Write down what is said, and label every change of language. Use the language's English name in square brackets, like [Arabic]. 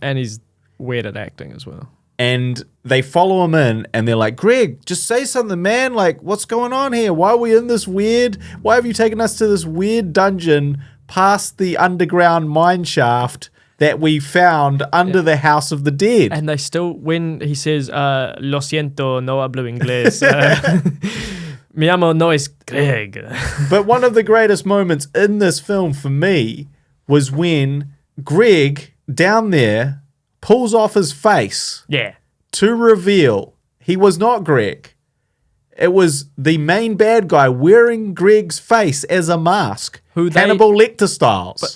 [English] and he's weird at acting as well. And they follow him in, and they're like, Greg, just say something, man. Like, what's going on here? Why are we in this weird? Why have you taken us to this weird dungeon past the underground mine shaft that we found under the House of the Dead? And they still, when he says, [Spanish] lo siento, no hablo inglés, mi amo no es Greg. [English] But one of the greatest moments in this film for me was when Greg, down there, pulls off his face to reveal he was not Greg. It was the main bad guy wearing Greg's face as a mask, Hannibal Lecter styles.